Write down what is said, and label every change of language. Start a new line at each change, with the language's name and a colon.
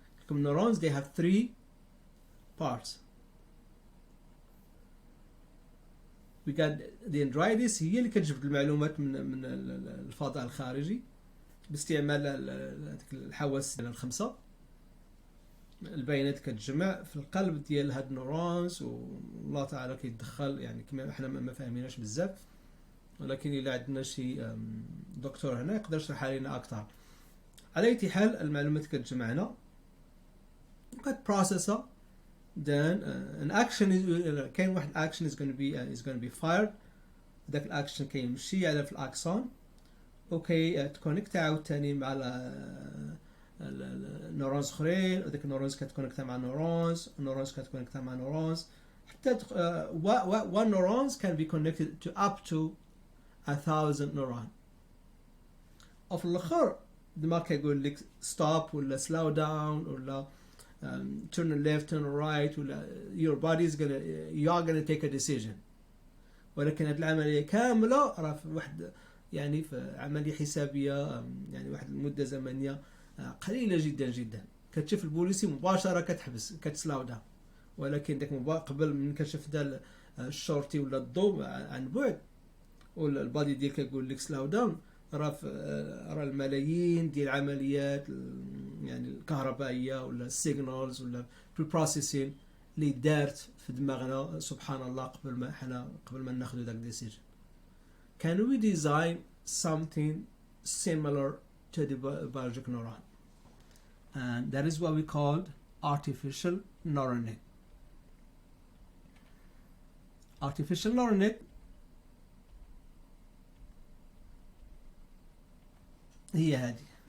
English: Neurons, they have three parts. We got the dendrites
Arabic: هي اللي كتجبد المعلومات من الفضاء الخارجي باستعمال الحواس الخمسة. البيانات كتجمع في القلب ديال هاد النورونز، والله تعالى كيتدخل، يعني كما احنا ما فاهميناش بزاف، ولكن إلا عندنا شي دكتور هنا يقدر يشرح علينا أكثر. على أي حال المعلومات كتجمع هنا وكتبروسيسها،
English: then an action
Arabic: كاين واحد
English: action is going to be fired.
Arabic: داك الاكشن كيمشي على في الاكسون، اوكي تكونيكت عاوتاني مع النورونز اخرين، وداك النورونز كتكونيكتا مع نورونز، النورونز كتكونيكتا مع نورونز، حتى
English: one neurons can be connected to up to 1,000 neuron.
Arabic: وفي الاخر الدماغ كيقول لك
English: stop ولا slow down ولا turn left turn right، ولا your body is you are gonna take a decision.
Arabic: ولكن هذه العملية كاملة راه في واحد، يعني في عملية حسابية، يعني واحد المدة زمنية قليلة جدا جدا. كتشوف البوليسي مباشرة كتحبس كتسلاو داون، ولكن داك قبل من كتشوف دا الشورتي ولا الضوء عن بعد ولا البادي ديالك كيقول لك
English: slow down,
Arabic: راه الملايين ديال العمليات يعني الكهربائيه ولا السيجنالز ولا البروسيسين اللي دارت في دماغنا سبحان الله قبل ما ناخذ داك ديسيجن.
English: Can we design something similar to the biological neuron? And that is what we called artificial neural net. Artificial neural net هي هذه.